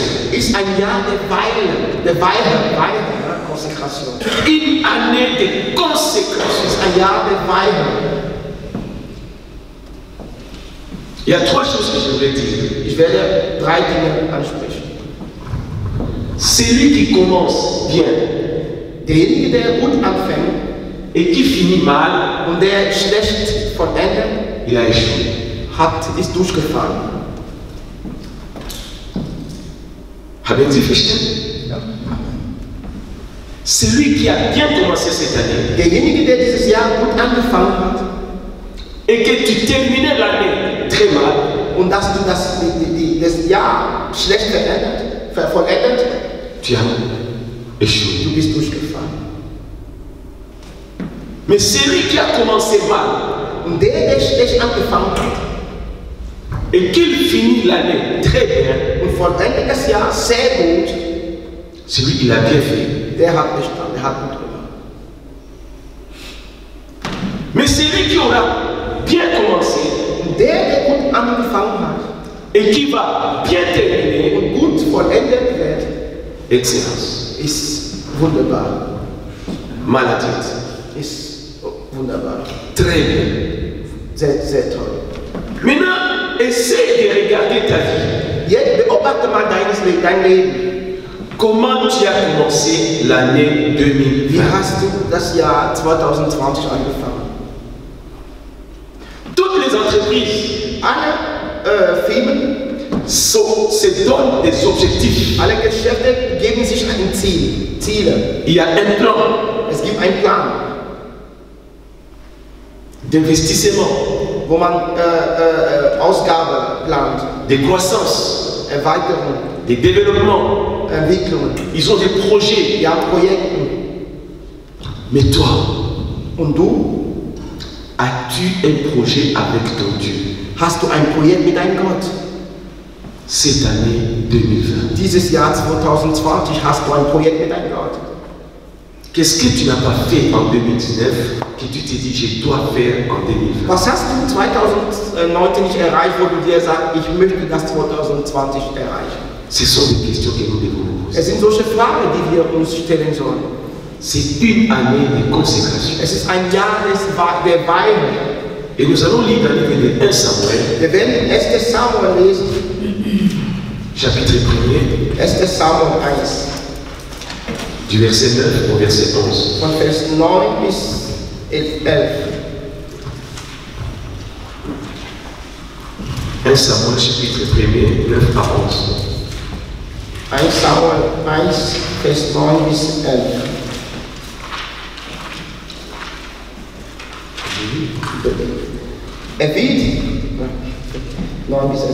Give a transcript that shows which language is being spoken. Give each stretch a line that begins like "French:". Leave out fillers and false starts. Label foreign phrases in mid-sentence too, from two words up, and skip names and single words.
German: ist ein Jahr der Weihe, Konsekration.
French: Une année de consécration.
German: Ist ein Jahr der Weihe.
French: Il y a 3 choses que je voulais dire.
German: Ich werde 3 Dinge ansprechen.
French: Celui qui commence bien
German: Derjenige, der gut anfängt
French: et qui finit mal,
German: und der schlecht vollendet,
French: il a échoué.
German: ist durchgefallen. Haben Sie verstanden?
French: Celui qui a bien commencé cette année
German: Derjenige, der dieses Jahr gut angefangen hat
French: et que tu terminais l'année très mal,
German: und dass du das Jahr schlecht vollendet,
French: tu as échoué.
German: du bist durchgefallen.
French: Mais celui qui a commencé mal
German: Und der schlecht angefangen hat
French: et qu'il finit l'année très bien,
German: und vollendet das Jahr sehr gut,
French: celui qui l'a bien fait.
German: der hat bestanden, der hat gut gemacht.
French: Mais celui qui aura bien commencé
German: Und der gut angefangen hat
French: et qui va bien terminer,
German: und gut vollendet wird,
French: excellence.
German: ist wunderbar.
French: Maladie,
German: Ist wunderbar.
French: très bien.
German: Sehr, sehr toll.
French: Maintenant, essaie de regarder ta vie.
German: Jetzt beobachte mal dein Leben.
French: Comment tu as commencé l'année
German: Wie
French: 2020?
German: hast du das Jahr 2020 angefangen?
French: Toutes les entreprises
German: Alle Firmen,
French: se donnent des objectifs.
German: alle Geschäfte geben sich ein Ziele.
French: Il y a un plan
German: Es gibt einen Plan,
French: d'investissement,
German: wo man Ausgabe plant,
French: de croissance,
German: Erweiterung,
French: de développement.
German: Entwicklung.
French: Ils ont des projets.
German: Die haben Projekte.
French: Mais toi,
German: Und du?
French: as-tu un projet avec ton Dieu
German: Hast du ein Projekt mit deinem Gott?
French: cette année 2020?
German: Dieses Jahr 2020 hast du ein Projekt mit deinem Gott.
French: Qu'est-ce que tu n'as pas fait en 2019 que tu t'es dit je dois faire en 2020?
German: Was hast du 2019 nicht erreicht, wo du dir sagst, ich möchte das 2020 erreichen?
French: Ce sont des questions que nous devons nous poser.
German: Es sind solche Fragen, die wir uns stellen sollen.
French: C'est une année de consécration.
German: Es ist ein Jahr der Weihe.
French: Et nous allons lire dans le livre de 1 Samuel,
German: Wir werden 1. Samuel lesen,
French: chapitre 1er,
German: 1. Samuel 1,
French: du verset 9 au verset 11.
German: von Vers 9 bis 11.
French: 1 Samuel, chapitre 1er, 9 à 11.
German: 1 Samuel 1, Vers 9 bis 11. Er wird, 9 bis 11.